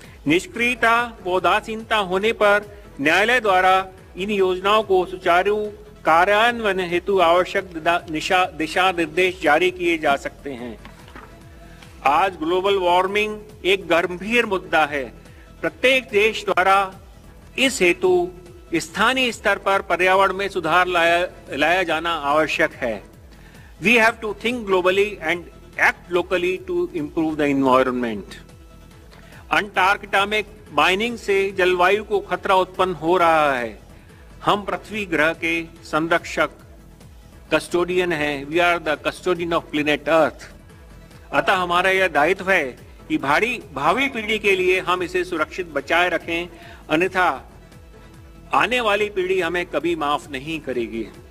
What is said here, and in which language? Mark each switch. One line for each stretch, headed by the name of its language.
Hindi: निष्क्रियता व उदासीनता होने पर न्यायालय द्वारा इन योजनाओं को सुचारू कार्यान्वयन हेतु आवश्यक दिशा निर्देश जारी किए जा सकते हैं। आज ग्लोबल वार्मिंग एक गंभीर मुद्दा है। प्रत्येक देश द्वारा इस हेतु स्थानीय स्तर पर पर्यावरण में सुधार लाया जाना आवश्यक है।
English: We have to think globally and act locally to improve the environment.
Hindi: Antarctica में माइनिंग से जलवायु को खतरा उत्पन्न हो रहा है। हम पृथ्वी ग्रह के संरक्षक कस्टोडियन हैं।
English: We are the custodian of planet earth.
Hindi: अतः हमारा यह दायित्व है कि भावी पीढ़ी के लिए हम इसे सुरक्षित बचाए रखें, अन्यथा आने वाली पीढ़ी हमें कभी माफ नहीं करेगी।